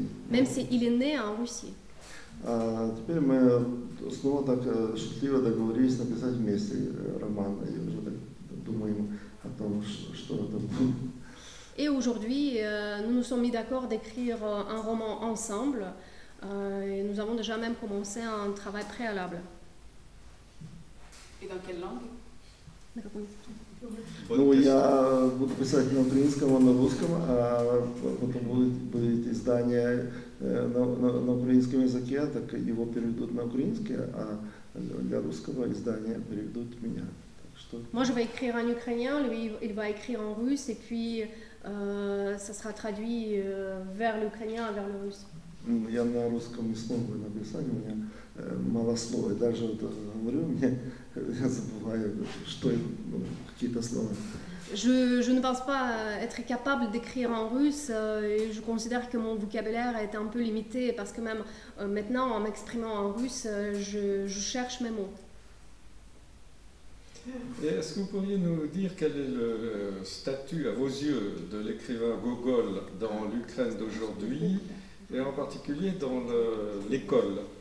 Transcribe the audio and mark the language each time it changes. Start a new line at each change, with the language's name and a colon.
French: Même s'il est né en Russie.
Russian: Теперь мы снова так шутливо договорились написать вместе роман, и уже думаем о том, что это будет.
French: Et aujourd'hui, nous nous sommes mis d'accord d'écrire un roman ensemble, et nous avons déjà même commencé un travail préalable. Et dans quelle langue?
Russian: Ну, я буду писать на украинском, он на русском, а потом будет издание на украинском языке, так его переведут на украинский, а для русского издания переведут меня.
French: Moi, je vais écrire en ukrainien, lui, il va écrire en russe, et puis ça sera traduit vers l'ukrainien, vers le russe.
Russian: Я на русском не смогу написать, у меня мало слов, и даже вот говорю, я забываю, что какие-то слова.
French: Je ne pense pas être capable d'écrire en russe, et je considère que mon vocabulaire est un peu limité, parce que même maintenant, en m'exprimant en russe, je cherche mes mots. Et est-ce que vous pourriez nous dire quel est le statut à vos yeux de l'écrivain Gogol dans l'Ukraine d'aujourd'hui, et en particulier dans l'école?